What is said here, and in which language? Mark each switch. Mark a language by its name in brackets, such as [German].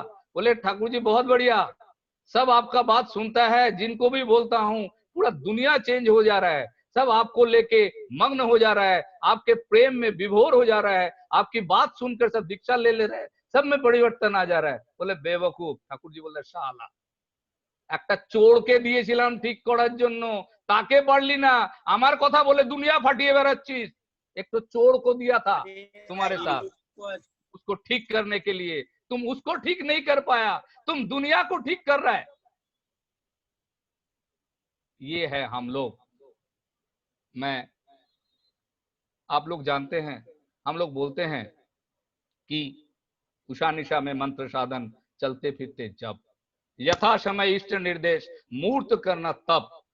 [Hindi] बोले ठाकुर जी बहुत बढ़िया, सब आपका बात सुनता है, जिनको भी बोलता हूँ पूरा दुनिया चेंज हो जा रहा है, सब आपको लेके मग्न हो जा रहा है, आपके प्रेम में विभोर हो जा रहा है, आपकी बात सुनकर सब दीक्षा ले रहे हैं, सब में परिवर्तन आ जा रहा है। बोले बेवकूफ। ठाकुर जी बोले शाला, [Bangla] একটা চোরকে দিয়েছিলাম ঠিক করার জন্য, তাকে পারলি না, আমার কথা বলে দুনিয়া ফাটিয়ে বেড়াচ্ছিস। [Hindi] एक तो चोर को दिया था तुम्हारे साथ उसको ठीक करने के लिए, तुम उसको ठीक नहीं कर पाया, तुम दुनिया को ठीक कर रहा है। ये है हम लोग। मैं, आप लोग जानते हैं, हम लोग बोलते हैं कि उषा निशा में मंत्र साधन, चलते फिरते जब, यथा समय इष्ट निर्देश मूर्त करना तप।